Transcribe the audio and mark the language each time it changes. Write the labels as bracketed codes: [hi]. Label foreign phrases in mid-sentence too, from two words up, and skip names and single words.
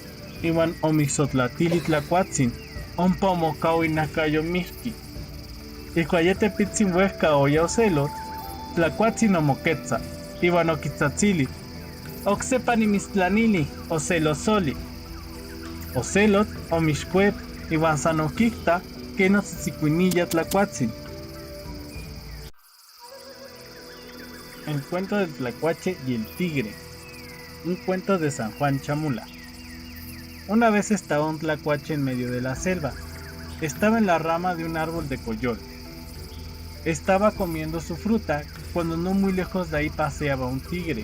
[nhe] Iwan omixotlatili tlacuatzin. Ompa omocao inacayo mihqui. Ihcuayete pitzin huesca oya ocelot, tlacuatzin omoquetza. Iwan oquitzatzili. Ocsepa nimishtlanili, ocelosoli. Ocelot omixcuep, iwan san oquicta que no tzitzicuinilla tlacuatzin. [es] El cuento del tlacuache y el tigre. Un cuento de San Juan Chamula. Una vez estaba un tlacuache en medio de la selva. Estaba en la rama de un árbol de coyol. Estaba comiendo su fruta cuando no muy lejos de ahí paseaba un tigre.